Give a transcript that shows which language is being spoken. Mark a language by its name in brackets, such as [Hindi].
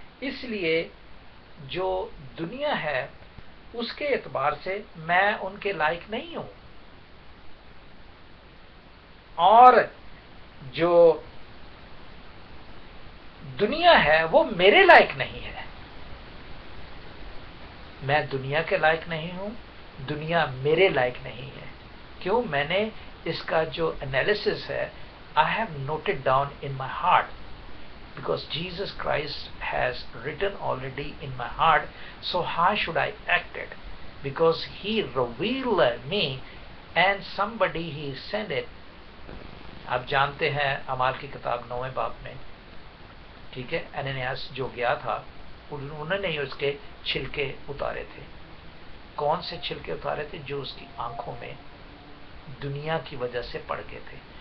[Urdu] اس لیے جو دنیا ہے اس کے اعتبار سے میں ان کے لائق نہیں ہوں، اور جو دنیا ہے وہ میرے لائق نہیں ہے. میں دنیا کے لائق نہیں ہوں، دنیا میرے لائق نہیں ہے. کیوں؟ میں نے اس کا جو انالیسس ہے [English] I have noted down in my heart, because Jesus Christ has written already in my heart, so how should I act it? Because he revealed me and somebody he sent it. [Urdu] آپ جانتے ہیں اعمال کی کتاب 9 باب میں، ٹھیک ہے، انانیاس جو گیا تھا انہوں نے اس کے چھلکے اتارے تھے. کون سے چھلکے اتارے تھے؟ جو اس کی آنکھوں میں دنیا کی وجہ سے پڑ گئے تھے.